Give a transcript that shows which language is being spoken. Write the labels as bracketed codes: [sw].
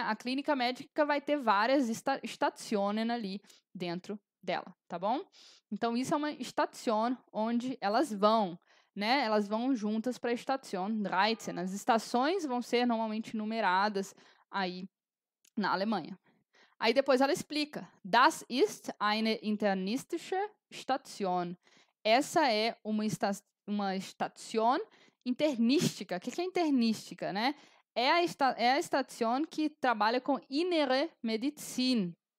[pt] A clínica médica vai ter várias Stationen ali dentro dela, tá bom? Então, isso é uma Station onde elas vão, né, elas vão juntas para a Station 13. As estações vão ser normalmente numeradas aí na Alemanha. Aí depois ela explica: [de] Das ist eine internistische Station. [pt] Essa é uma estação internística. O que é internística, né? É a estação que trabalha com Innere Medizin.